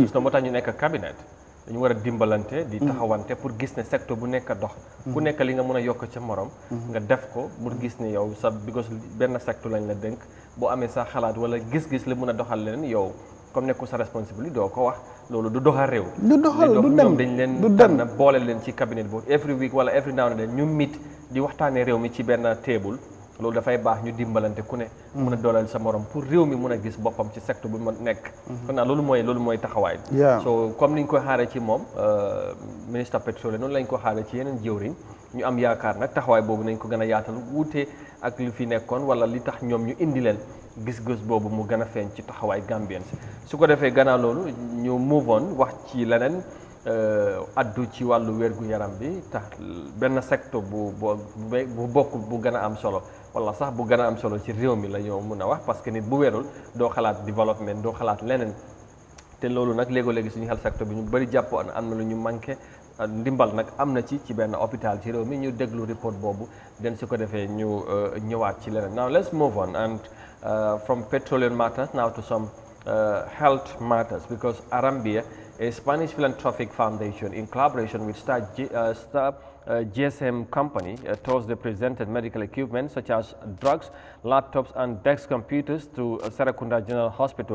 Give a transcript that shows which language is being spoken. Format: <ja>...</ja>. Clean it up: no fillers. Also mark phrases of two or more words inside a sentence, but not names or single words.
<wo>moo tax ñu nekk cabinet dañu war a dimbalante di taxawante pour gis ne secteur bu nekk dox ku nekk li nga mën a yokk ca morom nga def ko pour gis ne yow sa because benn secteur lañ la dénk boo amee sa xalaat wala gis-gis la mën a doxal leneen yow comme nekku sa responsabilité doo ko wax loolu du doxal réew du doxal du dem dañ leen tànn boole leen ci cabinet boobu</wo> <en>every week</en> <wo>wala</wo> <en>every now and then</en> <wo>ñu mit di waxtaanee réew mi ci benn table loolu dafay baax ñu dimbalante ku ne mun a dooleel sa morom pour réew mi mun a gis boppam ci secteur bu mu nekk kon naa loolu mooy taxawaay so comme niñ koy xaaree ci moom ministre pétrolier noonu lañ ko xaaree ci yeneen jëwriñ ñu am yaakaar nag taxawaay boobu nañ ko gën a yaatal wuute ak li fi nekkoon wala li tax ñoom ñu indi leen gis-gis boobu mu gën a feeñ ci taxawaay Gambien si su ko defee gannaaw loolu ñu</wo> <en>move on</en> <wo>wax ci leneen addu ci wàllu wér-gu-yaram bi tax benn secteur bu bokk bu gën a am solo wala sax bu gën a am solo ci réew mi la ñoo mun a wax parce que nit bu wérul doo xalaat développement doo xalaat leneen te loolu nag léegi suñu health sector bi ñu bëri jàppoon am na lu ñu manqué ndimbal nag am na ci benn hôpital ci réew mi ñu déglu report boobu den su ko defee ñu ñëwaat ci leneen</wo> <en>now let's move on and from petroleum matters now to some health matters because Arambia, a Spanish philanthropic foundation in collaboration with Star GSM company, Thursday presented medical equipment such as drugs, laptops and desk computers to Serakunda General Hospital.</en>